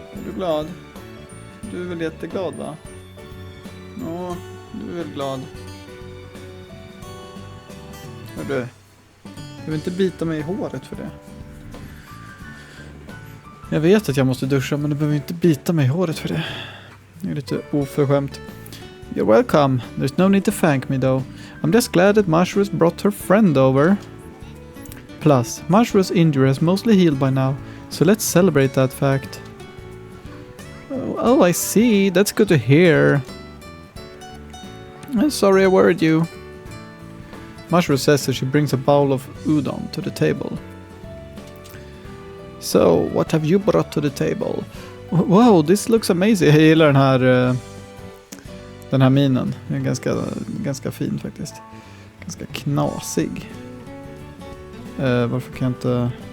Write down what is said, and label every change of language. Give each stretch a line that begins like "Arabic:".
Swedish: Är du glad? Du är väl jätteglad, va? Ja, du är väl glad. Hör du? Jag vill inte bita mig i håret för det. Jag vet att jag måste duscha, men du behöver inte bita mig i håret för det. Det är lite oförskämt.
English: You're welcome. There's no need to thank me though. I'm just glad that Mashiro's brought her friend over. Plus, Mashiro's injury has mostly healed by now, so let's celebrate that fact. Oh, I see. That's good to hear. I'm sorry I worried you. Mashiro says that she brings a bowl of udon to the table. So, what have you brought to the table? Wow, this looks amazing.
Swedish: Jag gillar den här minen. Den är ganska fin faktiskt. Ganska knasig. Varför kan jag inte...